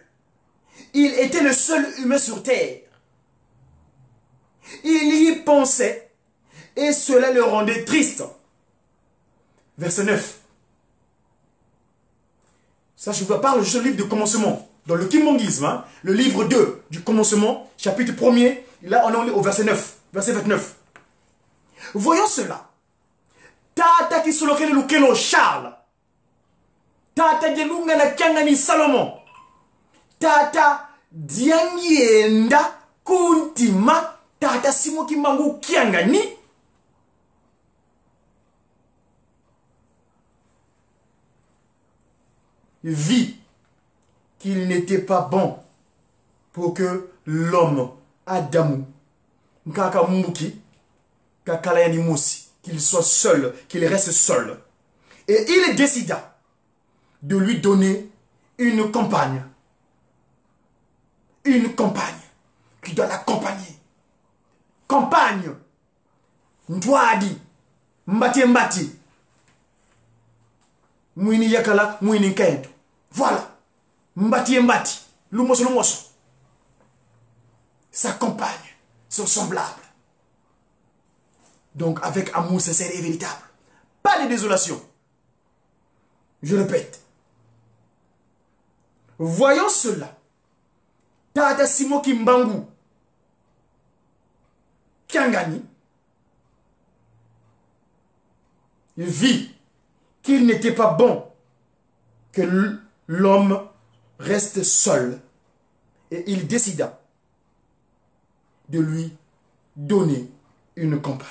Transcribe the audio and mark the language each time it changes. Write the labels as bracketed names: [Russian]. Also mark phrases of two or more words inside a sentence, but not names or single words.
[French] Il était le seul humain sur terre. Il y pensait et cela le rendait triste. Verset 9. Ça, je vous parle juste du livre de commencement. Dans le kimbongisme, hein, le livre 2 du commencement, chapitre 1er, là on est au verset 9, verset 29. Voyons cela. Tata Kisolokele Lukelo Charles. Tata Gelungana Kangani Salomon. Tata Diangienda Kuntima. Tata Simoki Mangu Kiangani. Vit qu'il n'était pas bon pour que l'homme, Adamu, Nkakamuki, Kakalayani Moussi, qu'il soit seul, qu'il reste seul. Et il décida de lui donner une compagne. Une compagne qui doit l'accompagner. Compagne. [Kongo] Ndwadi. Mbati mbati. Mouini yakala, mouini kendo. Voilà. Mbati mbati. Lumoso. [French] Sa compagne. Son semblable. Donc avec amour sincère et véritable. Pas de désolation. Je répète. Voyons cela. Tata Simoki Mbangu Kiangani, il vit qu'il n'était pas bon que l'homme reste seul et il décida de lui donner une compagne.